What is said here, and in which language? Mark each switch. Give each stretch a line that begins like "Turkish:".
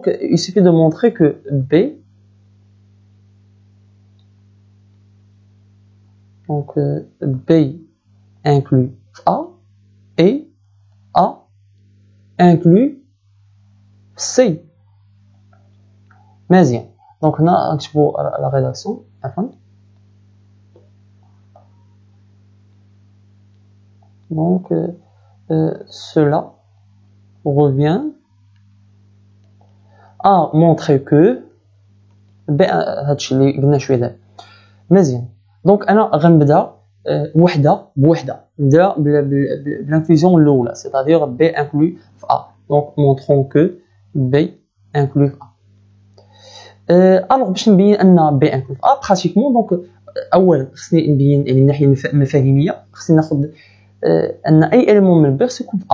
French: donc il suffit de montrer que B donc B inclut A et A inclut C.
Arabic: مزيان. donc هنا نكتبو لا ريداكسيون عفوا.
French: donc cela revient à montrer que
Arabic: هادشي اللي قلنا شويه دابا. مزيان. دونك انا غنبدا وحده بوحده، نبدا بالانكلوزيون الاولى،
French: c'est-à-dire B inclut
Arabic: في A.
French: donc montrons que B inclut A.
Arabic: alors باش نبين ان B inclut في A براتيكمون، دونك اولا خصني نبين يعني من الناحيه المفاهيميه، خصني ناخذ ان اي élément من B يكون في A.